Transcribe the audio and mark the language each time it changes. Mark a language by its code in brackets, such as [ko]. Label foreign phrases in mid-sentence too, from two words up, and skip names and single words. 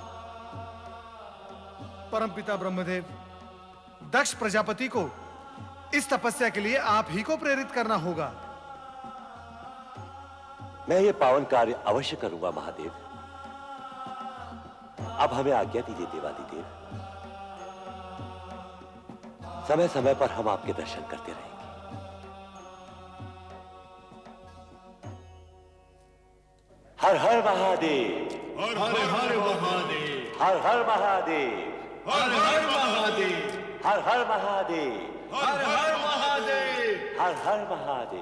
[hi] परमपिता ब्रह्मदेव, दक्ष प्रजापति को इस तपस्या के लिए आप ही को प्रेरित करना होगा। मैं ये पावन कार्य अवश्य करूंगा महादेव। अब हमें आज्ञा दीजिए देवादिदेव। समय समय पर हम आपके दर्शन करते रहेंगे। हर हर महादेव, हर हर महादेव। हर हर महादेव, हर हर महादेव, हर हर महादेव, हर हर महादेव, हर हर महादेव,